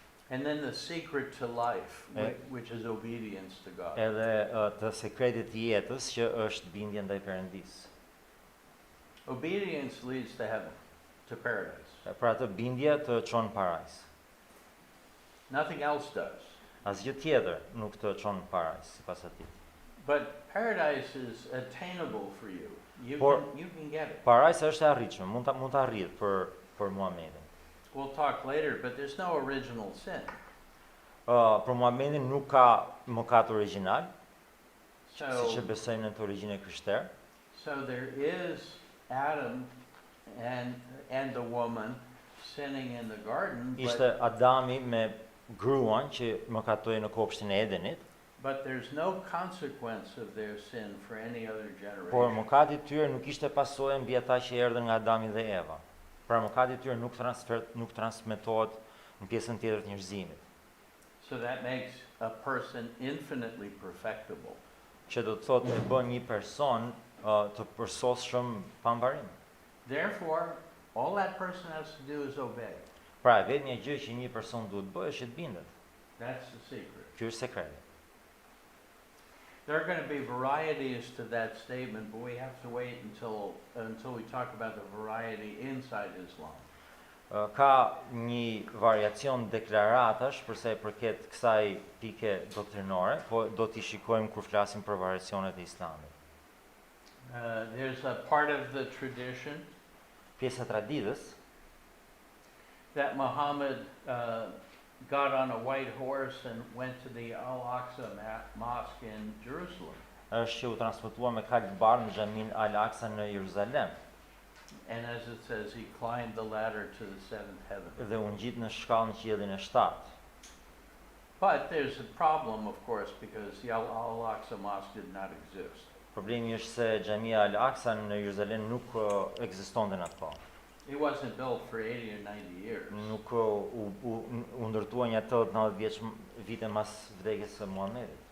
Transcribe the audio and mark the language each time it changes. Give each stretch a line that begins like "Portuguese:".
English: And then the secret to life, which is obedience to God.
Albanian: edhe të sekretit të jetës që është bindja ndaj Perëndisë.
English: Obedience leads to heaven, to paradise.
Albanian: Pra atë bindja të çon në parajs.
English: Nothing else does.
Albanian: Asgjë tjetër nuk të çon në parajs sipas atij.
English: But paradise is attainable for you. You can get it.
Albanian: Parajsa është e arritshme, mund ta arrit për Muhamedit.
English: We'll talk later, but there's no original sin.
Albanian: Për Muhamedit nuk ka mëkat origjinal,
English: So,
Albanian: siç e besojmë në teologjinë krishtere.
English: so there is Adam and the woman sinning in the garden,
Albanian: Ishte Adami me gruan që mëkatoi në kopshtin e Edenit,
English: but there's no consequence of their sin for any other
Albanian: por
English: generation.
Albanian: mëkati I tyre nuk ishte pasojë mbi ata që erdhën nga Adami dhe Eva. Pra mëkati I tyre nuk transmetohet në pjesën tjetër të njerëzimit,
English: So that makes a person infinitely perfectible.
Albanian: që do të thotë e bën një person të përsosshëm pa mbarim.
English: Therefore, all that person has to do is obey.
Albanian: Pra vetëm një gjë që një person duhet bëjë është të bindet.
English: That's the secret.
Albanian: Ky është sekreti.
English: There are going to be varieties to that statement, but we have to wait until we talk about the variety inside Islam.
Albanian: Ka një variacion deklaratash për sa I përket kësaj pike doktrinore, po do t'i shikojmë kur flasim për variacionet e Islamit.
English: There's a part of the tradition
Albanian: Pjesa e traditës
English: that Muhammad got on a white horse and went to the Al-Aqsa Mosque in Jerusalem.
Albanian: është që u transmetua me kaq bardh në xhamin Al-Aqsa në Jeruzalem
English: And as it says, he climbed the ladder to the seventh heaven.
Albanian: dhe u ngjit në shkallë në qiellin e 7.
English: But there's a problem, of course, because the Al-Aqsa Mosque did not exist.
Albanian: Problemi është se xhamia Al-Aqsa në Jeruzalem nuk ekzistonte në atë kohë.
English: It wasn't built for 80 or 90 years.
Albanian: Nuk u ndërtua një 80-90 vite mas vdekjes së Muhamedit.